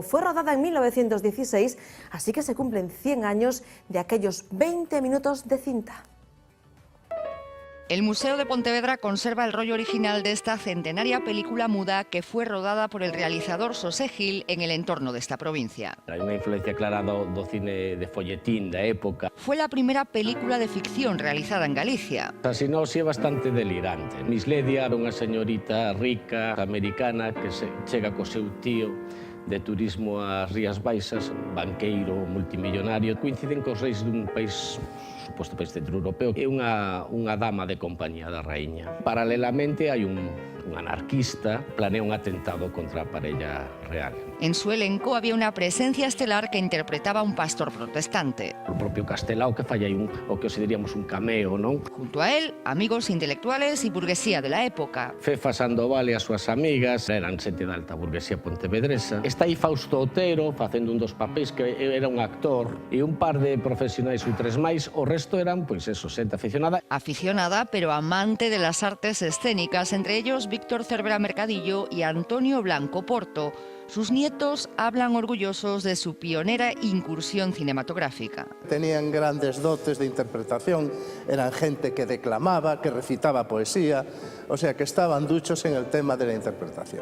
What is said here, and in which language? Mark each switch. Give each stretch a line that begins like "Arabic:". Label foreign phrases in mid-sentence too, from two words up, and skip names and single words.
Spanish: Fue rodada en 1916, así que se cumplen 100 años de aquellos 20 minutos de cinta. El Museo de Pontevedra conserva el rollo original de esta centenaria película muda que fue rodada por el realizador Xosé Gil en el entorno de esta provincia.
Galician: Hai unha influencia clara do cine de folletín da época.
Spanish: Fue la primera película de ficción realizada en Galicia.
Galician: A sinopse é bastante delirante. Miss Ledia era unha señorita rica americana que chega co seu tío de turismo ás Rías Baixas, banqueiro multimillonario. Coinciden cos reis dun país, suposto país centroeuropeo, é unha dama de compañía da raíña. Paralelamente hai un un anarquista, planea un atentado contra a parella real.
Spanish: En su elenco había una presencia estelar que interpretaba a un pastor protestante.
Galician: O propio Castelao que falla aí o que os diríamos un cameo, non?
Spanish: Junto a él, amigos intelectuales y burguesía de la época.
Galician: Fefa Sandoval e as súas amigas eran xente da alta burguesía pontevedresa. Está aí Fausto Otero facendo un dos papéis que era un actor e un par de profesionais ou tres máis, o resto eran, pois eso, xente aficionada.
Spanish: Aficionada, pero amante de las artes escénicas, entre ellos Víctor Cervera Mercadillo y Antonio Blanco Porto. Sus nietos hablan orgullosos de su pionera incursión cinematográfica. Tenían grandes dotes de interpretación, eran gente que declamaba, que recitaba poesía, o sea que estaban duchos en el tema de la interpretación.